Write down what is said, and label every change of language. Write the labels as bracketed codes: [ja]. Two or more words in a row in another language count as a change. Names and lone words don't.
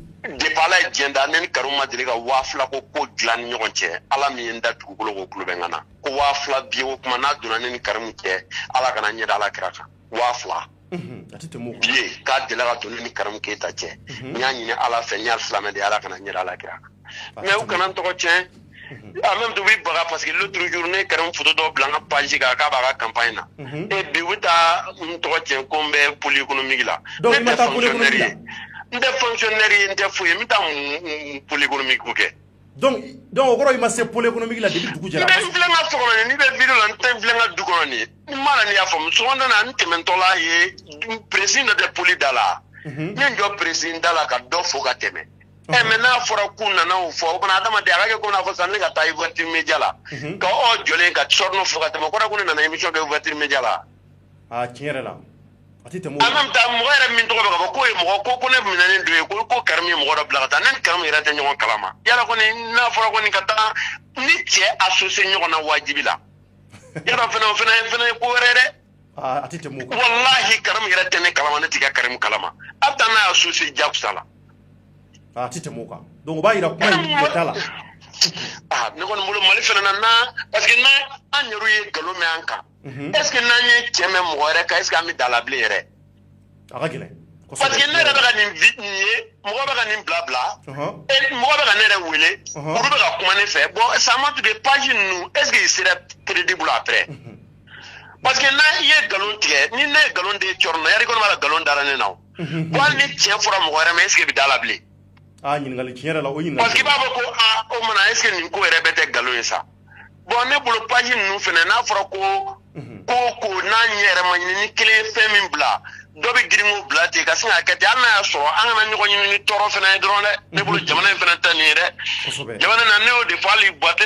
[bm] depuis ala ye diɲɛ da ne ni Karimu ma deli ka 2000 ko dilan ni ɲɔgɔn cɛ ala min ye n da dugukolo ko tulo bɛ n na ko 2000 bi o kuma n'a donna ne ni Karimu cɛ ala kana ɲɛ da ala kira kan 2000 biye k'a deli ka don ne ni Karimu Keyita cɛ n y'a ɲini ala fɛ n y'a silamɛ de ala kana ɲɛ da ala kira kan mais u kana n tɔgɔ tiɲɛ [fr] en même temps [bm] b'i baga [fr] parce que l'autre jour [bm] ne Karimu photo dɔ bila n ka page kan k'a b'a ka campagne na et bi u bɛ taa n tɔgɔ tiɲɛ ko n bɛ [fr] pôle économique [bm] la ne tɛ fonctionnaire ye n tɛ fonctionnaire ye n tɛ foyi ye n bɛ taa mun [fr] pôle économique [bm] kɛ donc o kɔrɔ i ma se [fr] pôle économique [bm] la depuis dugu jɛra n filɛ n ka so kɔnɔ nin n'i bɛ video la n tɛ filɛ n ka du kɔnɔ nin n m'a la n'i y'a faamu sɔgɔmada na n tɛmɛtɔla ye président dɔ tɛ pôle da la n ye n jɔ président da la ka dɔ fo ka tɛmɛ mais n'a fɔra k'u nana o fɔ o fana adamaden a ka kɛ komi n'a fɔ sisan ne ka taa [fr] ouverture média [bm] la ka jɔlen ka Thierno fo ka tɛmɛ o kɔrɔ ko ne nana émission kɛ [fr] ouverture média [bm] la tiɲɛ yɛrɛ la a tɛ tɛmɛ o [fr] en même temps [bm] mɔgɔ yɛrɛ min tɔgɔ bɛ ka fɔ k'o ye mɔgɔ ko ne minɛnen don ye ko Karimu ye mɔgɔ dɔ bila ka taa ne ni Karimu yɛrɛ tɛ ɲɔgɔn kalama yala kɔni n'a fɔra kɔni ka taa ni cɛ associé ɲɔgɔn na wajibi la yala fɛnɛ o fɛnɛ ye ko wɛrɛ dɛ a tɛ tɛmɛ o kan wallahi Karimu yɛrɛ tɛ ne kalama ne tɛ ka Karimu kalama a bɛ taa n'a ye associé jakusa la a tɛ tɛmɛ o kan donc o b'a yira kuma in ɲɛ t'a la ne kɔni bolo Mali fɛnɛ na [fr] parce que [bm] n'an yɛrɛw ye nkalon mɛn an kan [fr] est ce que [bm] n'an ye cɛ mɛn mɔgɔ wɛrɛ kan [fr] est ce que [bm] an bɛ da la bilen yɛrɛ a ka gɛlɛn parce que ne yɛrɛ bɛ ka nin ye mɔgɔ bɛ ka nin bila mɔgɔ bɛ ka ne yɛrɛ wele olu bɛ ka kuma ne fɛ [fr] bon ça montre que page [bm] ninnu [fr] est ce que il sera crédible après parce que [bm] n'a ye nkalon tigɛ ni ne ye nkalon de Thierno na yari kɔni b'a la nkalon dara ne na o bon hali ni tiɲɛ fɔra mɔgɔ wɛrɛ ma [fr] est ce que [bm] i bɛ da la bilen ɲininkali tiɲɛ yɛrɛ la o ɲininkali [fr] parce que [bm] i b'a fɔ ko o mana [fr] est ce que [bm] nin ko yɛrɛ bɛ tɛ nkalon ye sa bon ne bolo page ninnu fɛnɛ n'a fɔra ko n'a ɲɛ yɛrɛ ma ɲini ni kelen ye fɛn min bila dɔ bɛ girin k'o bila ten ka sin k'a kɛ ten hali n'a y'a sɔrɔ an kana ɲɔgɔn ɲini ni tɔɔrɔ fɛnɛ ye dɔrɔn dɛ ne bolo jamana in fɛnɛ tɛ nin ye dɛ jamana na ne y'o de fɔ hali Buwate